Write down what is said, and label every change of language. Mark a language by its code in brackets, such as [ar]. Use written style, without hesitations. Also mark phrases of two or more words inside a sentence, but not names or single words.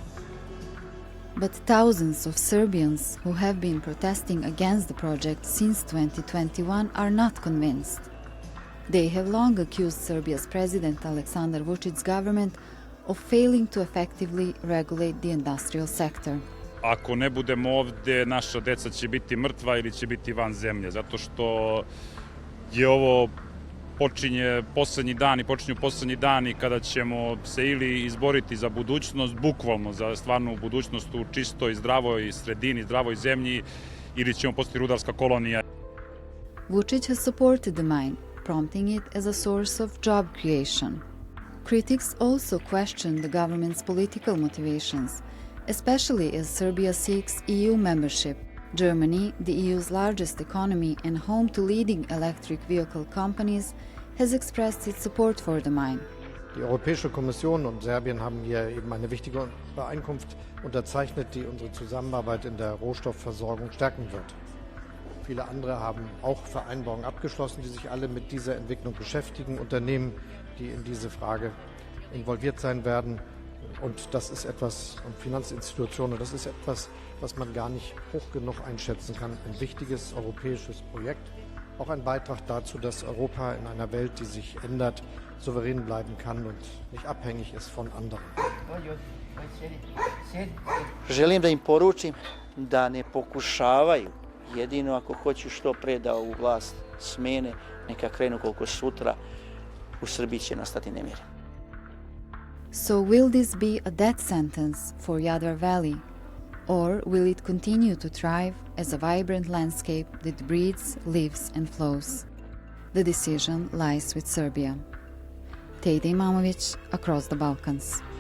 [en] But thousands of Serbians who have been protesting against the project since 2021 are not convinced. They have long accused Serbia's President Aleksandar Vučić's government of failing to effectively regulate the industrial sector. [sr] Ako ne budemo ovdje, naša deca će biti mrtva ili će biti van zemlje, zato što je ovo počinju posljednji dani kada ćemo se ili izboriti za budućnost, bukvalno za stvarnu budućnost u čistoj, zdravoj sredini, zdravoj zemlji, ili ćemo postati rudarska kolonija. [en] Vučić has supported the mine, prompting it as a source of job creation. Critics also question the government's political motivations, especially as Serbia seeks EU membership. Germany, the EU's largest economy and home to leading electric vehicle companies, has expressed its support for the mine. [de] Die Europäische Kommission und Serbien haben hier eben eine wichtige Übereinkunft unterzeichnet, die unsere Zusammenarbeit in der Rohstoffversorgung stärken wird. Viele andere haben auch Vereinbarungen abgeschlossen, die sich alle mit dieser Entwicklung beschäftigen, Unternehmen, die in diese Frage involviert sein werden. Und das ist etwas, und Finanzinstitutionen, das ist etwas, was man gar nicht hoch genug einschätzen kann. Ein wichtiges europäisches Projekt, auch ein Beitrag dazu, dass Europa in einer Welt, die sich ändert, souverän bleiben kann und nicht abhängig ist von anderen. [sr] Želim da im poručim da ne pokušavaju, jedino ako hoću što pre da ovu vlast smene, neka krenu koliko sutra, u Srbiji će nastati nemir. [en] So will this be a death sentence for Jadar Valley? Or will it continue to thrive as a vibrant landscape that breathes, lives and flows? The decision lies with Serbia. Tejda Imamovic, Across the Balkans.